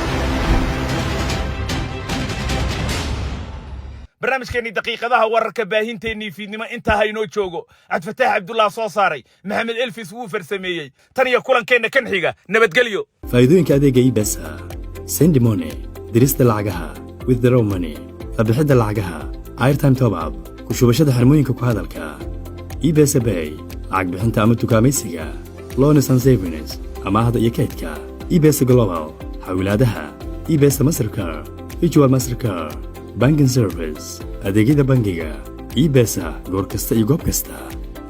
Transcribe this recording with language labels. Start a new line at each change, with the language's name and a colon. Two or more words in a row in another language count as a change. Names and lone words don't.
Somali: Masani Shamis barnaamijkeennii daqiiqadaha wararka baahinteennii fiidnimo intaa haynoo joogo cabdifataax cabdullaah soo saaray maxamed elfis wuu farsameeyey tan iyo kulankeenna kan xiga nabadgelyo faa'iidooyinka adeega ibesa
English: sendi money
Somali: dirista lacagaha
English: withdraw money
Somali: qabixidda lacagaha
English: airtime top up
Somali: ku shubashada xirmooyinka ku hadalka ibesa bay lacag bixinta ama tukaamaysiga
English: loans and savings
Somali: amaahda iyo kaydka ibesa global xawilaadaha ibesa mastercard
English: virtual mastercard banking service
Somali: adeegyada bangiga ibesa goor kasta iyo goob kasta